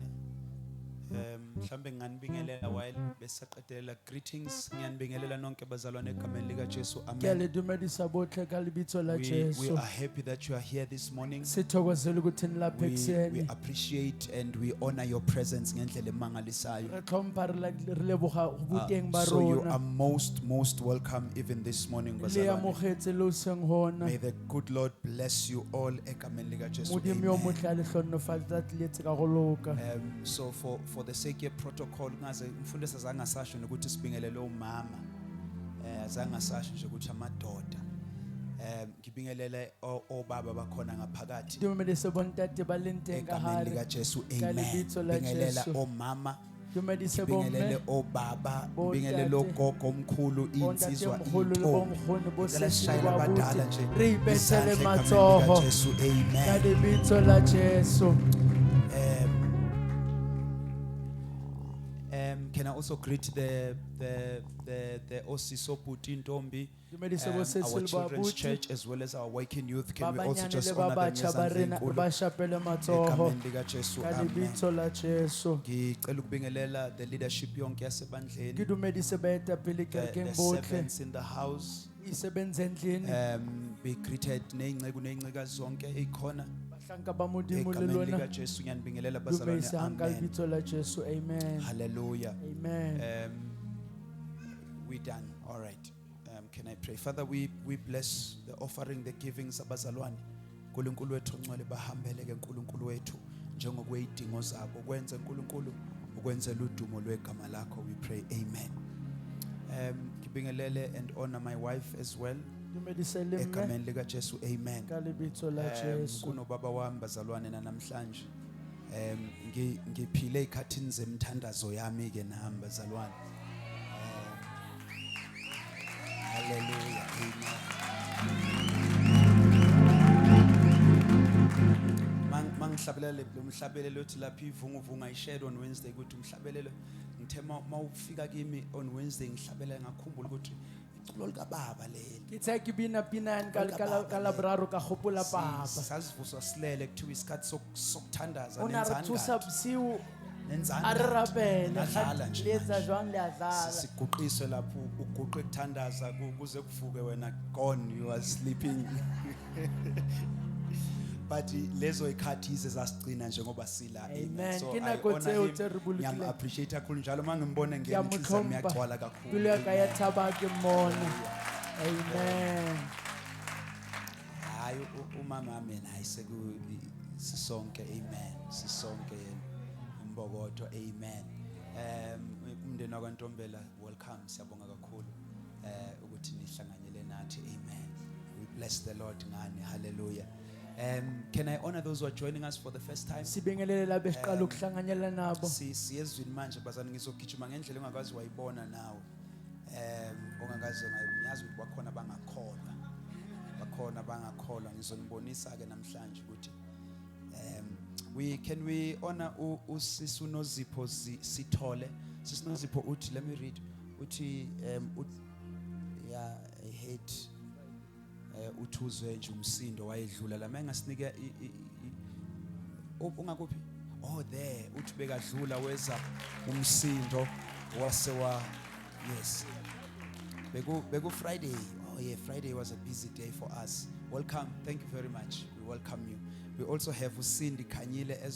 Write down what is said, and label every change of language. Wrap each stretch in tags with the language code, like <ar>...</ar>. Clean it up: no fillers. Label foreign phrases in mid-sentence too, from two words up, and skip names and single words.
<zu>Mhlambe nganibingelela while besaqedela greetings. Ngiyanibingelela nonke bazalwane egameni lika Jesu. Amen.</zu> <st>Ngiyalidumedisa bohle ka lebitso la</st> <en>We</en> <st>Jesu.</st> <en>are happy that you are here this morning.</en> <zu>Sithokozela ukuthi nilapha</zu> <en>We</en> <zu>ekseni.</zu> <en>appreciate and we honor your presence</en> <zu>ngendlela emangalisayo.</zu> <tn>Re tlhompha re leboga boteng ba</tn> <en>So you are</en> <tn>rona.</tn> <en>most welcome even this morning,</en> <tn>Le</tn> <zu>bazalwane.</zu> <tn>amogetse lo seng hona.</tn> <en>May the good Lord bless you all</en> <zu>egameni lika Jesu.</zu> <tn>Modimo yo Amen. motle a le hlonofatsa tla tletse ka go loka.</tn> <en>So for the sake of protocol,</en> <zu>ngaze umfundisi azange asasho ukuthi sibingelele umama. Azange asasho nje ukuthi amadoda. Ngibingelele obaba bakhona ngaphakathi</zu> <st>Dumedise bontate ba leng teng ka</st> <zu>egameni</zu> <st>hare.</st> <zu>lika Jesu.</zu> <st>Ka Amen. lebitso la</st> <zu>Bingelela</zu> <st>Jesu.</st> <zu>omama,</zu> <st>Dumedise</st> <zu>bingelele</zu> <st>bomme.</st> <zu>obaba,</zu> <st>Bontate.</st> <zu>bingelele ogogo omkhulu,</zu> <st>Bontate</st> <zu>insizwa,</zu> <st>mkhulu le</st> <zu>intombi.</zu> <st>bomkgoni bo</st> <zu>Ngicela</zu> <st>sesile</st> <zu>sishayele</zu> <st>ba</st> <zu>abadala</zu> <st>buti.</st> <zu>nje</zu> <st>Re ibethele</st> <zu>izandla egameni</zu> <st>matsoho.</st> <zu>lika Jesu.</zu> <st>Ka Amen. lebitso la Jesu.</st> <en>Can I also greet the Osiso Puti Ntombi,</en> <st>Dumedise bo</st> <en>our</en> <st>sesile ba</st> <en>children's</en> <st>buti.</st> <en>church as well as our waking youth. Can we</en> <st>Ba</st> <en>also</en> <st>banyane</st> <en>just</en> <st>le ba</st> <en>honor them</en> <st>batjha ba</st> <zu>ngezandla</zu> <st>rena</st> <zu>ezinkulu</zu> <st>ba shapele matsoho.</st> <zu>egameni lika Jesu.</zu> <st>Ka Amen. lebitso la Jesu.</st> <zu>Ngicela ukubingelela</zu> <en>the leadership</en> <zu>yonke yasebandleni,</zu> <st>Ke dumedise baetapele kerekeng</st> <en>the</en> <tn>botlhe.</tn> <en>servants in the house.</en> <zu>Isebenza endlini. Be greeted neyinceku neyincekas zonke ezikhona</zu> <st>Bahlanka ba modimo le</st> <zu>egameni</zu> <st>lona.</st> <zu>lika Jesu. Ngiyanibingelela bazalwane.</zu> <st>Dumedise hang ka Amen. lebitso la Jesu. Amen. Hallelujah. Amen.</st> <en>We done. All right. Can I pray? Father, we bless the offering, the givings abazalwane.</en> <zu>Nkulunkulu wethu ongcwele bahambeleke nkulunkulu wethu njengokweyidingo zabo kwenze nkulunkulu ukwenzela udumo lwegama lakho.</zu> <en>We pray. Amen.</en> <zu>Ngibingelele</zu> <en>and honor my wife as well.</en> <st>Dumedise le mme</st> <zu>egameni lika Jesu amen.</zu> <st>ka lebitso la Jesu.</st> <zu>Kunobaba wami bazalwane namhlanje ngiphile ikhathini zemthandazo yami ke nami bazalwane. Hallelujah amen. Mangihlabelele lo mhlabelelo othi lapha ivunguvunga ishare</zu> <en>on Wednesday</en> <zu>ukuthi umhlabelelo ngithe mawufika kimi</zu> <en>on Wednesday</en> <zu>ngihlabela ngakhumbula ukuthi iculo lika baba leli</zu> <st>Ke tsa ke bina pina ka labraro ka gopola papa.</st> <zu>sasivuswa silele kuthiwa isikhathi sokuthandaza</zu> <st>O na re thusa bosiu a re</st> <zu>nenzanga</zu> <st>rapele</st> <zu>Nadlala nje</zu> <st>le etsa</st> <zu>manje.</zu> <st>jwang le a dlala.</st> <zu>siguqiswe lapho uguqe kuthandaza kuze kuvuke wena gone</zu> <en>you are sleeping</en> <zu>but lezo ikhathi izezasigcina njengoba sila Amen.</zu> <st>so Ke</st> <en>I</en> <st>nako</st> <en>honor</en> <st>tseo</st> <en>him.</en> <st>tse re bolokileng.</st> <zu>Ngiyam appreciate kakhulu njalo mangimbone</zu> <st>Ke a</st> <zu>ngene</zu> <st>mo</st> <zu>inhliziyo yami</zu> <st>tlhompha.</st> <zu>iyagcwala kakhulu</zu> <st>Pelo ya ka ya Amen. thaba ke mmona. Amen.</st> <zu>hayi umama wami naye sisonke amen sisonke imbokodo amen umndeni wakwaNtombela welcome siyabonga kakhulu ukuthi nihlanganyele nathi amen</zu> <en>we bless the Lord</en> <zu>ngani hallelujah</zu> <en>can I honor those who are joining us for the first time</en> <zu>Sibingelele la besiqala ukuhlanganyela nabo. siyezwini manje bazana ngizogijima ngendlela ongakazi wayibona nawe ongakazi ngayazi ukuthi bakhona bangakholwa ngizonibonisa ke namhlanje ukuthi</zu> <en>we honor</en> <zu>usisi uNozipho Sithole sisi uNozipho uthi</zu> <en>let me read</en> <zu>uthi</zu> <en>yeah I hate</en> <zu>uthuzwe nje umsindo wayedlula la mengasinike ungakuphi</zu> <en>oh there</en> <zu>uthi bekadlula weza umsindo wase wa</zu> <en>yes beku Friday oh yeah Friday was a busy day for us welcome thank you very much we welcome you we also have Cindy Khanyile as</en>